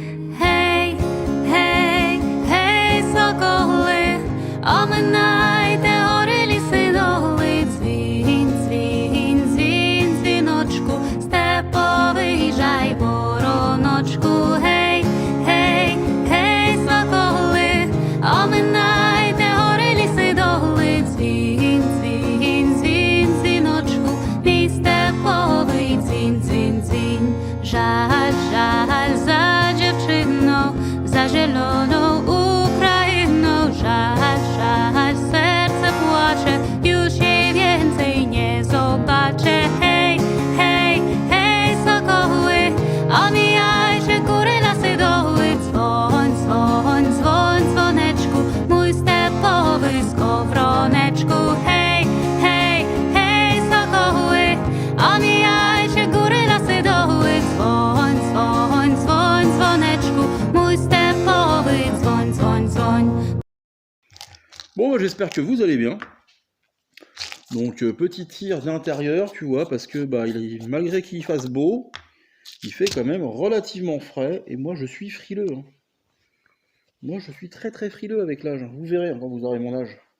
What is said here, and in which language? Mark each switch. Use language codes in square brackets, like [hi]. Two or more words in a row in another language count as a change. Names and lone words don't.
[uk] Гей, гей, гей, соколи, оминайте гори, ліси, доли, дзвінь, дзвінь, дзвінь, дзвіночку, степовий жай, вороночку, гей, гей, гей, соколи, оминайте гори, ліси, доли, дзвінь, дзвінь, дзвінь, дзвіночку, мій степовий дзвінь, дзвінь, дзвінь. Жаль, жаль за дівчину, за зелену Україну, жаль, жаль, серце плаче, [pl] już jej więcej nie zobaczę. Hej, hej, hej, sokoły, omijajcie góry, lasy, doły, dzwoń, dzwoń, dzwoń, dzwoneczku, mój stepowy skowroneczku. Hej, hej, hej, sokoły, omijajcie góry, lasy, doły, dzwoń, dzwoń, dzwoń, dzwoneczku, mój stepowy dzwoń, dzwoń, dzwoń. [fr] Bon, j'espère que vous allez bien. Donc, petit tir d'intérieur, tu vois, parce que malgré qu'il fasse beau, il fait quand même relativement frais, et moi je suis frileux. Hein. Moi je suis très très frileux avec l'âge, vous verrez quand vous aurez mon âge.